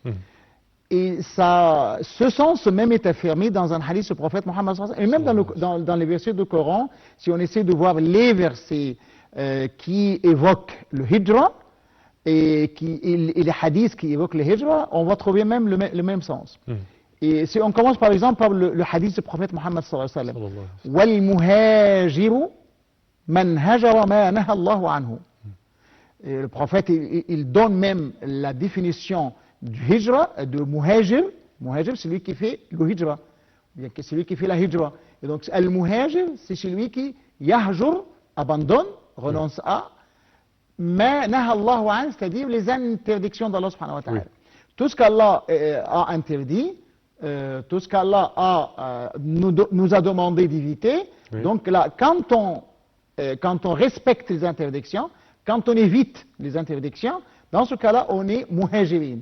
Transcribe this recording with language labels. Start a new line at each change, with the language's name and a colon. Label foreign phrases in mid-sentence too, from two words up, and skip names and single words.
French: Et ça, ce sens même est affirmé dans un hadith du prophète Mohammed et même dans les versets du Coran. Si on essaie de voir les versets qui évoquent le hijra et les hadiths qui évoquent le hijra, on va trouver même le même sens. Et si on commence par exemple par le hadith du prophète Mohammed
Arabic: والمهاجر من هجر ما نهى الله عنه.
French: Et le prophète il donne même la définition du hijra, de muhajir. Muhajir, c'est celui qui fait le hijra, bien que celui qui fait la hijra. Et donc, al-muhajir, c'est celui qui yahjur, abandonne, renonce à,
Arabic: ما نهى الله عن,
French: c'est-à-dire les interdictions d'Allah
Arabic: سبحانه وتعالى.
French: Oui. Tout ce qu'Allah a interdit, tout ce qu'Allah nous a demandé d'éviter. Oui. Donc là, quand on respecte les interdictions, quand on évite les interdictions, dans ce cas-là, on est muhajirin.